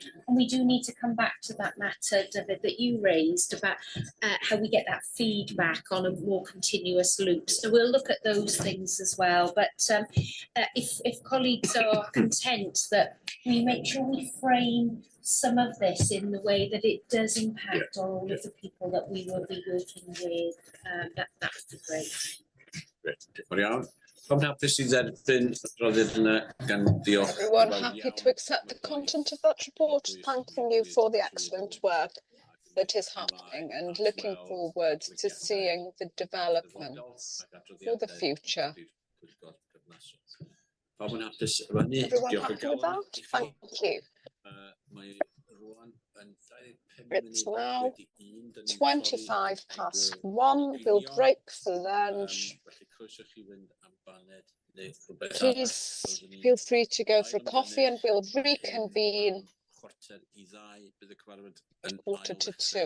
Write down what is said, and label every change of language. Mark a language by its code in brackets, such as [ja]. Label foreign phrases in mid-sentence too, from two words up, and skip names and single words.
[en] And we do need to come back to that matter, David, that you raised about how we get that feedback on a more continuous loop. So we'll look at those things as well. But if colleagues are content that we make sure we frame some of this in the way that it does impact on all of the people that we will be working with, that would be great. [cy] Grêt, diolch yn iawn. Pam hapus i dderbyn adroddiad yna gan diolch. [en] Everyone happy to accept the content of that report, thanking you for the excellent work that is happening and looking forward to seeing the developments for the future. [cy] Pam yn hapus efo hynny, [en] Everyone [cy] diolch [en] happy with that? Thank you. It's now 1:25. We'll break for lunch. Please feel free to go for a coffee and we'll reconvene at 1:45.